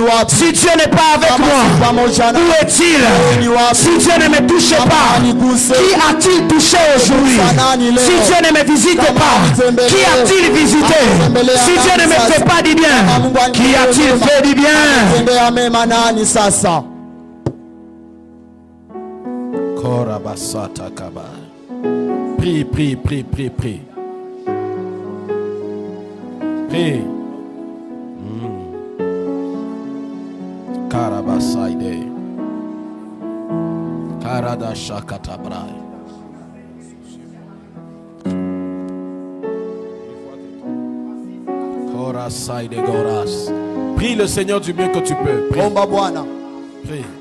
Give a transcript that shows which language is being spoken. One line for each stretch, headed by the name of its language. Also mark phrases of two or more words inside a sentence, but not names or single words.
French: Si Dieu n'est pas avec moi, où est-il? Si Dieu ne me touche pas, qui a-t-il touché aujourd'hui? Si Dieu ne me visite pas, qui a-t-il visité? Si Dieu ne me fait pas du bien, qui a-t-il fait du bien? Prie, prie, prie, prie, prie. Prie. Karabasaide. Karada shakatabrai. Korasaide goras. Prie le Seigneur du mieux que tu peux. Prie. Prie.